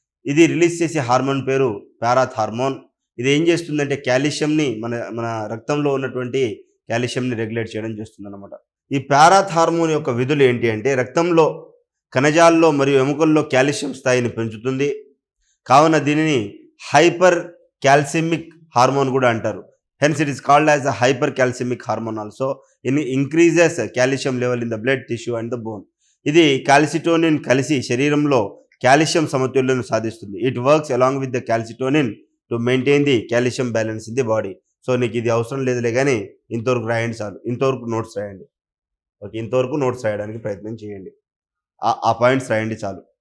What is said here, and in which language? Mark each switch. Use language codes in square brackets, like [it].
[te] ఇది రిలీజ్ చేసే హార్మోన్ పేరు పారాత్ హార్మోన్. ఇది ఏం చేస్తుందంటే కాల్షియంని మన రక్తంలో ఉన్నటువంటి కాల్షియంని రెగ్యులేట్ చేయడం చేస్తుంది అన్నమాట. ఈ పారాత్ హార్మోన్ యొక్క విధులు ఏంటి అంటే రక్తంలో కణజాల్లో మరియు ఎముకల్లో కాల్షియం స్థాయిని పెంచుతుంది. కావున దీనిని హైపర్ కాల్సిమిక్ హార్మోన్ కూడా అంటారు. [en] Hence, it is called as a hypercalcemic hormone also. It increases calcium level in the blood tissue and the bone. [te] ఇది కాల్సిటోనిన్ కలిసి శరీరంలో కాల్షియం సమతుల్యతను సాధిస్తుంది. [en] It works along with the calcitonin to maintain the calcium balance in the body. [te] So నీకు ఇది అవసరం లేదులే కానీ ఇంతవరకు రాయండి చాలు. ఇంతవరకు నోట్స్ రాయండి. ఓకే, ఇంతవరకు నోట్స్ రాయడానికి ప్రయత్నం చేయండి. ఆ పాయింట్స్ రాయండి చాలు.